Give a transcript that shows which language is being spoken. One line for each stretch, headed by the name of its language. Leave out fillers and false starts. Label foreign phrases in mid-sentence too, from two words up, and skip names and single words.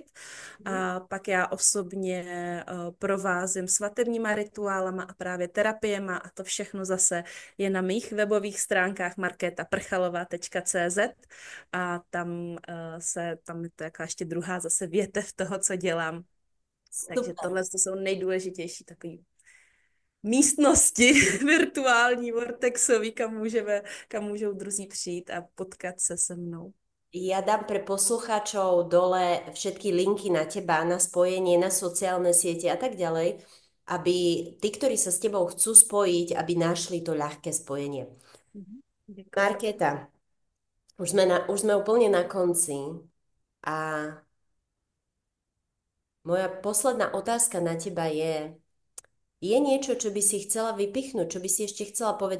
Czech: A pak já osobně provázím svatebníma rituálama a právě terapiema a to všechno zase je na mých webových stránkách markétaprchalova.cz a tam je to jaká ještě druhá zase větev toho, co dělám. Takže Super. tohle to jsou nejdůležitější takový místnosti virtuální, vortexový, kam můžou druzí přijít a potkat se se mnou.
Slovak: Ja dám pre poslucháčov dole všetky linky na teba, na spojenie, na sociálne siete a tak ďalej, aby tí, ktorí sa s tebou chcú spojiť, aby našli to ľahké spojenie.
Czech: Děkuji.
Slovak: Markéta, už sme úplne na konci a moja posledná otázka na teba je niečo, čo by si chcela vypichnúť, čo by si ešte chcela povedať?